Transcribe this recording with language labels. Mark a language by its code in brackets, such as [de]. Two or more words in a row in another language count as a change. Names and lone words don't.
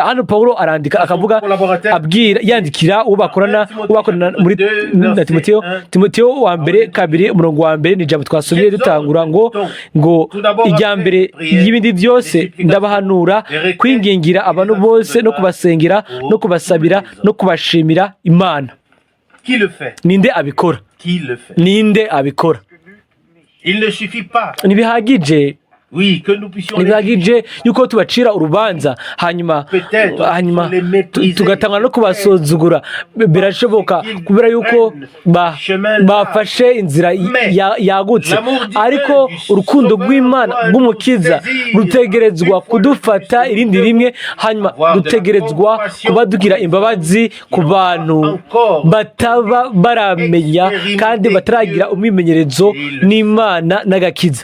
[rn] Hano Pawulo arandika akavuga yandikira uwo bakorana muri na Timoteyo wa mbere kabiri umurongo wa mbere ni ijambo twasomye dutangura ngo ijya mbere y'ibindi byose ndabahanura kwingingira abantu bose no kubasengera no kubasabira no kubashimira Imana. Ninde abikora? Ninde abikora? Ntibihagije [fr] Oui, que nous puissions les [rn] ntibihagije yuko tubacira urubanza hanyuma tugatangwa no kubasuzugura. Birashoboka kubera yuko bafashe inzira yagutse, ariko urukundo rw'Imana rw'umukiza rutegerezwa kudufata irindi rimwe, hanyuma dutegerezwa kuba dugira imbabazi ku bantu bataba baramenya kandi bataragira umwimenyerezo n'Imana n'agakiza.